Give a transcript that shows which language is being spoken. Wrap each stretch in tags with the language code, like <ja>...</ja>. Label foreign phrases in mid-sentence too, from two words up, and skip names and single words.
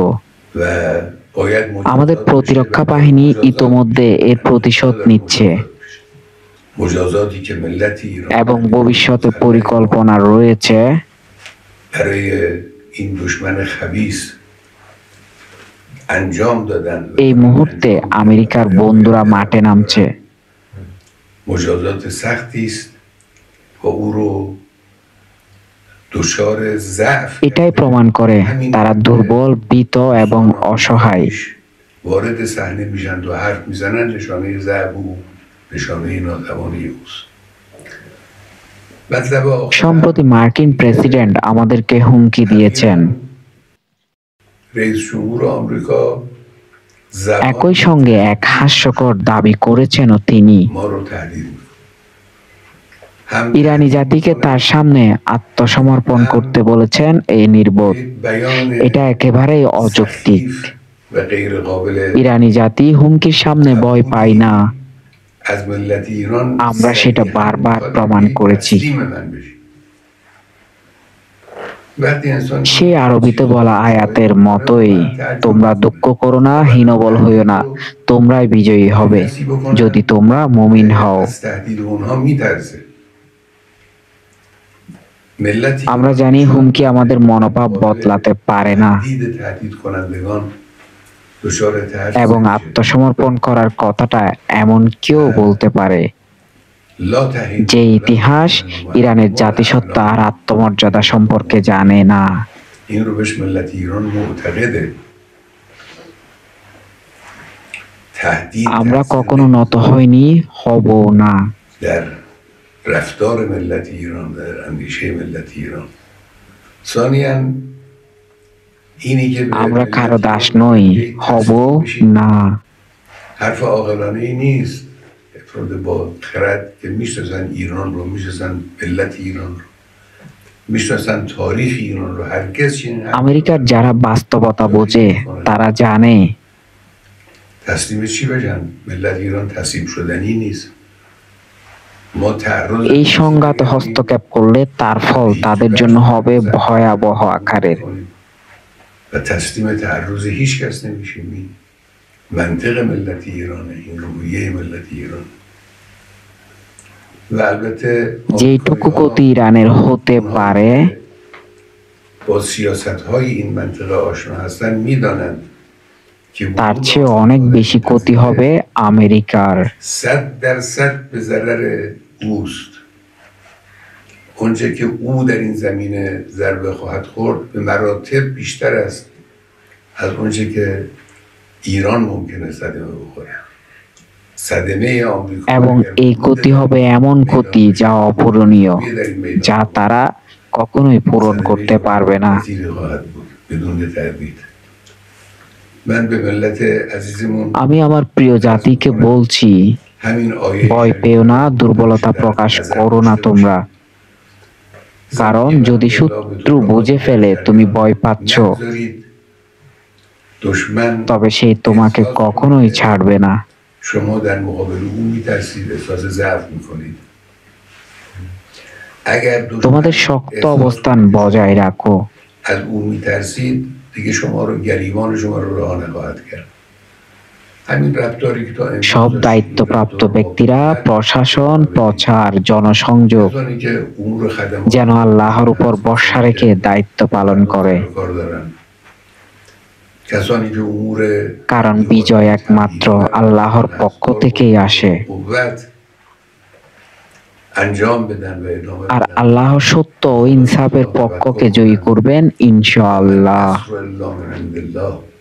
<bn>আমাদের প্রতিরক্ষা বাহিনী ইতোমধ্যে এর প্রতিশোধ নিচ্ছে এবং ভবিষ্যতে পরিকল্পনা রয়েছে</bn> <fa>انجام دادن و</fa> <bn>এই</bn> <fa>دارن</fa> <bn>মুহূর্তে</bn> <fa>انجام میدن و</fa> <bn>আমেরিকার বন্ধুরা</bn> <fa>پیام‌های</fa> <bn>মাঠে</bn> <fa>درآمد</fa> <bn>নামছে।</bn> <fa>دارن. مجازات سختی است و او رو دچار ضعف</fa> <bn>এটাই</bn> <fa>کرده.</fa> <bn>প্রমাণ করে</bn> <fa>همین</fa> <bn>তারা</bn> <fa>که</fa> <bn>দুর্বল, ভীত এবং</bn> <fa>دوستان آمریکا</fa> <bn>অসহায়।</bn> <fa>پیش وارد صحنه میشن و حرف میزنن، نشانه ضعف او، نشانه ناتوانی اوست. مطلب آخر</fa> <bn>সম্প্রতি মার্কিন প্রেসিডেন্ট আমাদেরকে হুমকি দিয়েছেন।</bn> <fa>رئیس جمهور آمریکا زبان</fa> <bn>একই সঙ্গে এক হাস্যকর দাবি করেছেনও তিনি।</bn> <fa>ما رو تهدید می‌کنه. هم</fa> <bn>ইরানি জাতিকে তার সামনে আত্মসমর্পণ করতে বলেছেন এই নির্বোধ।</bn> <fa>بیان</fa> <bn>এটা একেবারেই অযৌক্তিক।</bn> <fa>سخیف و غیر قابل</fa> <bn>ইরানি জাতি হুমকির সামনে ভয় পায় না।</bn> <fa>از ملت ایران</fa> <bn>আমরা সেটা</bn> <fa>صریحاً</fa> <bn>বারবার</bn> <fa>می‌خواد</fa> <bn>প্রমাণ</bn> <fa>بگه</fa> <bn>করেছি।</bn> <fa>تسلیم من بشی. وقتی انسان</fa> <bn>সে আরবিতে বলা আয়াতের মতোই, তোমরা দুঃখ করো না, হীনবল হইও না, তোমরাই বিজয়ী হবে যদি তোমরা মুমিন হও।</bn> <fa>از تهدید اونها میترسه. ملتی</fa> <bn>আমরা জানি হুমকি আমাদের মনোভাব বদলাতে পারে না</bn> <fa>تهدید کنندگان دچار ترس</fa> <bn>এবং</bn> <fa>میشه.</fa> <bn>আত্মসমর্পণ করার কথাটা এমন কেউ বলতে পারে</bn> <fa>لا تهدید</fa> <bn>যে ইতিহাস ইরানের জাতিসত্তা আর আত্মমর্যাদা সম্পর্কে জানে না।</bn> <fa>این رو بهش ملت ایران معتقده. تهدید</fa> <bn>আমরা</bn> <fa>تقصیر</fa> <bn>কখনো নত হইনি, হব না।</bn> <fa>در رفتار ملت ایران، در اندیشه ملت ایران. ثانیاً اینی که به</fa> <bn>আমরা</bn> <fa>ملت</fa> <bn>কারো দাস</bn> <fa>ایران</fa> <bn>নই,</bn> <fa>تسلیم</fa> <bn>হব</bn> <fa>میشید،</fa> <bn>না।</bn> <fa>حرف عاقلانه ای نیست. افراد با خرد که میشناسن ایران رو، میشناسن ملت ایران رو، میشناسن تاریخ ایران رو، هرگز چنین حرفی</fa> <bn>আমেরিকার যারা বাস্তবতা বোঝে তারা জানে</bn> <fa>تسلیم چی بشن؟ ملت ایران تسلیم شدنی نیست. ما تعرض</fa> <bn>এই সংঘাত হস্তক্ষেপ করলে তার ফল তাদের জন্য হবে ভয়াবহ আকারের।</bn> <fa>و تسلیم تعرض هیچ کس نمیشیم. این منطق ملت ایرانه، این روحیه ملت ایران. و البته</fa> <bn>যেইটুকু ক্ষতি ইরানের হতে পারে</bn> <fa>با سیاست های این منطقه آشنا هستن، میدانند که</fa> <bn>তার চেয়ে অনেক বেশি ক্ষতি হবে আমেরিকার।</bn> <fa>100% به ضرر اوست. اونچه که او در این زمینه ضربه خواهد خورد به مراتب بیشتر است از اونچه که ایران ممکنه صدمه بخوره. صدمه آمریکا</fa> <bn>এবং এই ক্ষতি হবে এমন ক্ষতি যা অপূরণীয়, যা তারা কখনোই পূরণ করতে পারবে না।</bn> <fa>نتیجه خواهد بود بدون تردید. من به ملت عزیزمون</fa> <bn>আমি আমার প্রিয় জাতিকে বলছি,</bn> <fa>همین آیه</fa> <bn>ভয় পেও না, দুর্বলতা প্রকাশ করো না তোমরা, কারণ যদি শত্রু বুঝে ফেলে তুমি ভয় পাচ্ছ,</bn> <fa>نگذارید دشمن</fa> <bn>তবে সে তোমাকে কখনোই ছাড়বে না।</bn> <fa>شما در مقابل او میترسید، احساس ضعف میکنید. اگر دشمن</fa> <bn>তোমাদের শক্ত</bn> <fa>احساس</fa> <bn>অবস্থান বজায় রাখো।</bn> <fa>از او میترسید، دیگه شما رو، گریبان شما رو رها نخواهد کرد. همین رفتاری که تا امروز</fa> <bn>সব</bn> <fa>داشتید،</fa> <bn>দায়িত্বপ্রাপ্ত</bn> <fa>رفتار با</fa> <bn>ব্যক্তিরা,</bn> <fa>قدرت،</fa> <bn>প্রশাসন, প্রচার, জনসংযোগ</bn> <fa>کسانی که امور خدمات</fa> <bn>যেন আল্লাহর উপর ভরসা রেখে দায়িত্ব পালন করে,</bn> <fa>کار دارن، کسانی که امور</fa> <bn>কারণ বিজয় একমাত্র আল্লাহর পক্ষ থেকেই আসে।</bn> <fa>قوت انجام بدن و ادامه</fa> <bn>আর</bn> <fa>بدن.</fa> <bn>আল্লাহ সত্য ও ইনসাফের পক্ষকে জয়ী করবেন ইনশাআল্লাহ।</bn> <ar>نصر الله من عند الله.</ar>